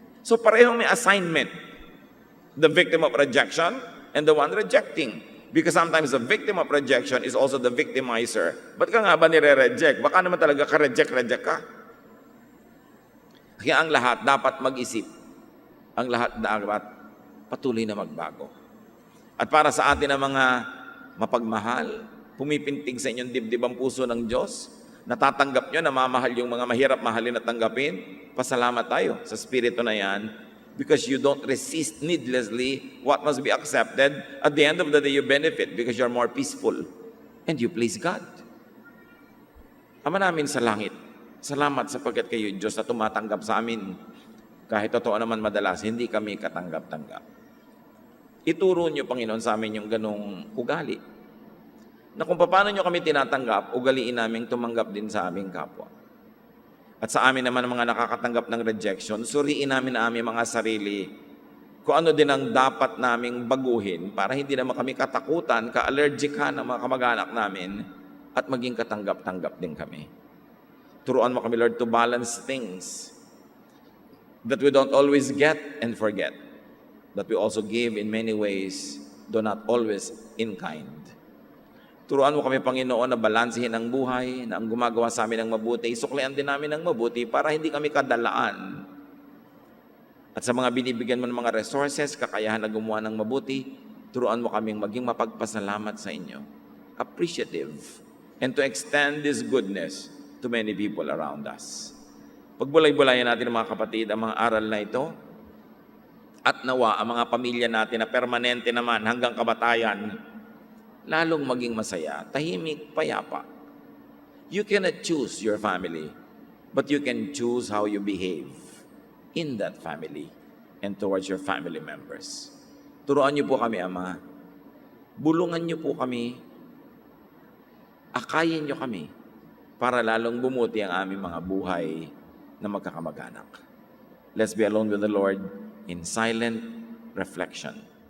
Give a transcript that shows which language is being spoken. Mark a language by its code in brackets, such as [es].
[en] So [tl] parehong may [en] assignment. The victim of rejection and the one rejecting. Because sometimes the victim of rejection is also the victimizer. [tl] Ba't ka nga ba nire-reject? Baka naman talaga ka-reject ka. Kaya ang lahat dapat mag-isip. Ang lahat dapat patuloy na magbago. At para sa atin ang mga mapagmahal, pumipintig sa inyong dibdib ang puso ng Diyos, natatanggap nyo, namamahal yung mga mahirap mahalin at tanggapin, pasalamat tayo sa spirito na yan [en] because you don't resist needlessly what must be accepted. At the end of the day, you benefit because you're more peaceful and you please God. [tl] Ama namin sa langit, salamat sapagkat kayo, Diyos, na tumatanggap sa amin. Kahit totoo naman madalas, hindi kami katanggap-tanggap. Ituro niyo, Panginoon, sa amin yung ganong ugali. Na kung paano niyo kami tinatanggap, ugaliin namin tumanggap din sa aming kapwa. At sa amin naman mga nakakatanggap ng rejection, suriin namin ang aming mga sarili kung ano din ang dapat naming baguhin para hindi naman kami katakutan, ka-allergic ng mga kamag-anak namin at maging katanggap-tanggap din kami. Turuan mo kami, [en] Lord, to balance things that we don't always get and forget, that we also give in many ways, though not always in kind. [tl] Turuan mo kami, Panginoon, na balansehin ang buhay, na ang gumagawa sa amin ng mabuti, isuklian din namin ng mabuti para hindi kami kadalaan. At sa mga binibigyan mo ng mga resources, kakayahan na gumawa ng mabuti, turuan mo kaming maging mapagpasalamat sa inyo, [en] appreciative, and to extend this goodness to many people around us. [tl] Pagbulay-bulayan natin mga kapatid ang mga aral na ito at nawa ang mga pamilya natin na permanente naman hanggang kamatayan, lalong maging masaya, tahimik, payapa. [en] You cannot choose your family, but you can choose how you behave in that family and towards your family members. [tl] Turuan niyo po kami, Ama. Bulungan niyo po kami. Akayin niyo kami para lalong bumuti ang aming mga buhay na magkakamag-anak. [en] Let's be alone with the Lord in silent reflection.